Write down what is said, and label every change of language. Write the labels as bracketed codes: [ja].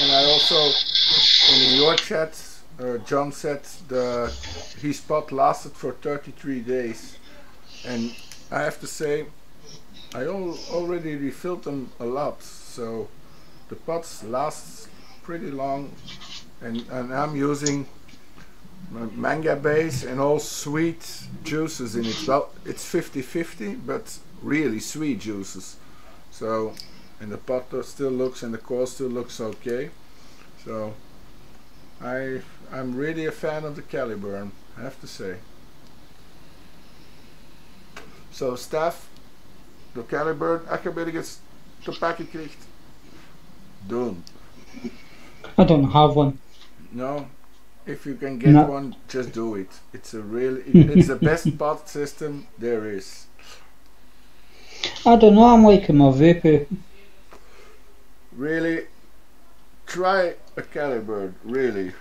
[en] And I also, in your chat, John said his pot lasted for 33 days, and I have to say, I already refilled them a lot, so the pots last pretty long, and I'm using manga base and all sweet juices in it. Well, it's 50-50, but really sweet juices. So, and the pot still looks, and the coil still looks okay. So, I'm really a fan of the Caliburn, I have to say. [nl] So, Stef, de Caliburn, als je ergens te pakken krijgt, doen. [en] I don't have one. No, if you can get one, just do it. It's it's the best pot system there is. I don't know, I'm liking my vape. Really, try a Caliburn, really.